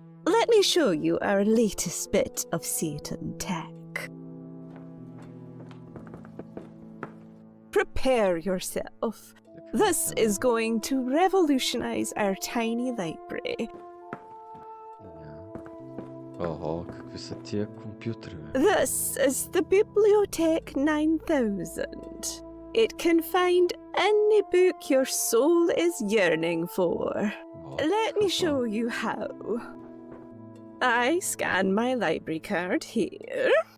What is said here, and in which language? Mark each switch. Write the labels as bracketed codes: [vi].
[en] Let me show you our latest bit of Satan tech. Prepare yourself. This is going to revolutionize our tiny library. [bg] Ого, какви са тия компютри, бе? [en] This is the Bibliothèque 9000. It can find any book your soul is yearning for. Let me show you how. I scan my library card here.